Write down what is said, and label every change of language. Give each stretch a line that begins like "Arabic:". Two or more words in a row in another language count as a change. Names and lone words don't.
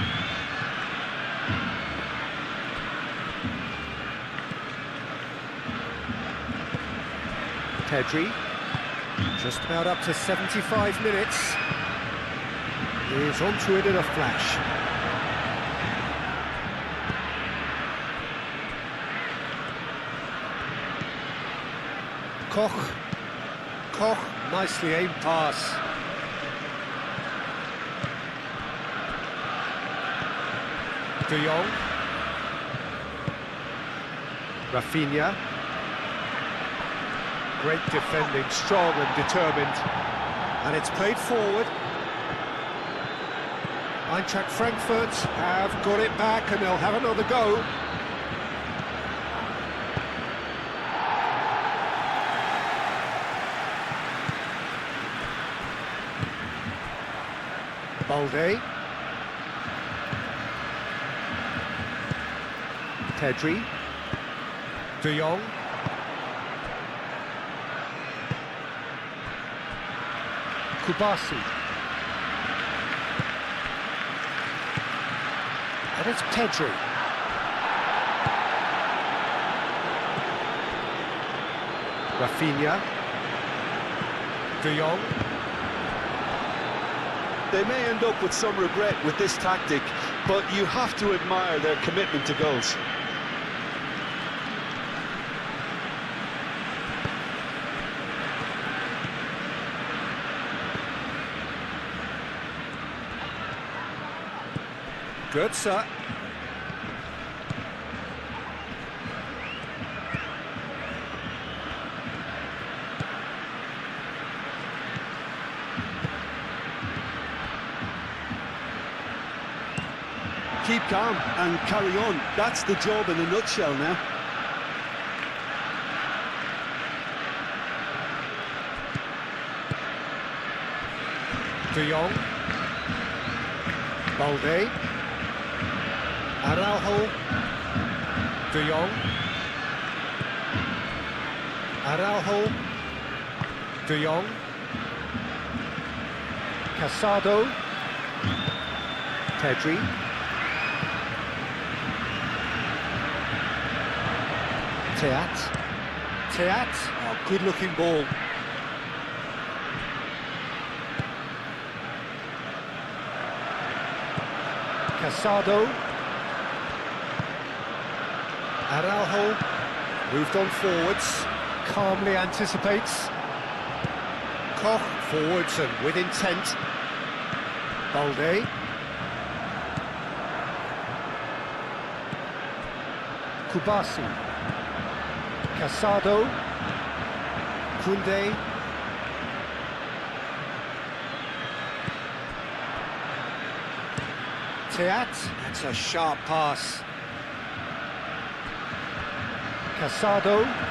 English: Pedri, just about up to 75 minutes. He's onto it in a flash. Koch, nicely aimed pass. De Jong. Rafinha. Great defending, strong and determined. And it's played forward. Eintracht Frankfurt have got it back and they'll have another go. Balde. Pedri. De Jong. Kubasi. And it's Pedri. Rafinha. De Jong. They may end up with some regret with this tactic, but you have to admire their commitment to goals. Good, sir. Keep calm and carry on. That's the job in a nutshell now. De Jong. Balde. Araujo. De Jong. Araujo. De Jong. Casado. Pedri. Teat. Oh, good-looking ball. Casado. Araujo. Moved on forwards. Calmly anticipates. Koch forwards and with intent. Balde. Kubasi. Casado. Kunde. Teat. That's a sharp pass. Casado.